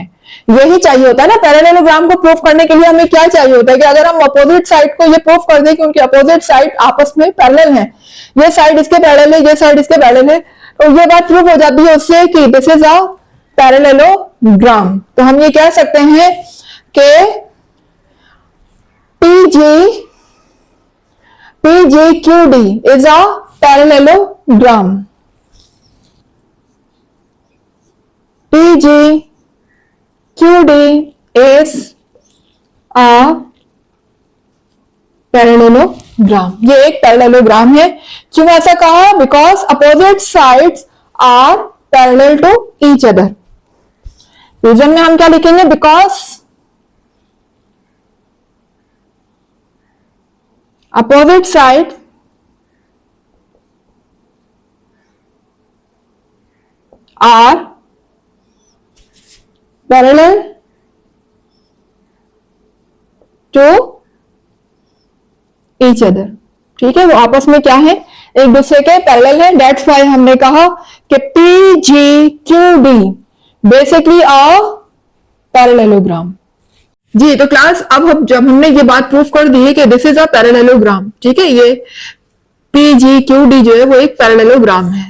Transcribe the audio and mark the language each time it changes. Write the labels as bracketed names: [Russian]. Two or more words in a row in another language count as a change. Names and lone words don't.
[Hindi] यही चाहिए होता है ना, पैरेललोग्राम को प्रूव करने के लिए हमें क्या चाहिए होता है कि अगर हम [English] opposite side [Hindi] को ये प्रूव कर दें कि उनकी [English] opposite side [Hindi] आपस में पैरेलल है, ये साइड इसके पैरेलल है, ये साइड इसके पैरेलल है, तो ये बात प्रूव हो जाती है उससे कि [English] this is a parallelogram. [Hindi] तो हम ये कह सकते हैं कि [English] PGQD is a parallelogram. PGQD is a parallelogram. [Hindi] ये एक पैरेललोग्राम है। क्यों ऐसा कहा? [English] because opposite sides are parallel to each other. [Hindi] रीजन में हम क्या लिखेंगे? [English] बिकॉज opposite side are parallel to each other। [Hindi] ठीक है, वो आपस में क्या है? एक दूसरे के पैरेलल है। [English] that's why [Hindi] हमने कहा कि PGQD [English] basically a parallelogram. [Hindi] जी, तो क्लास अब जब हमने ये बात प्रूफ कर दी है कि [English] this is a parallelogram, [Hindi] ठीक है, ये PGQD जो है वो एक पैरेललोग्राम है।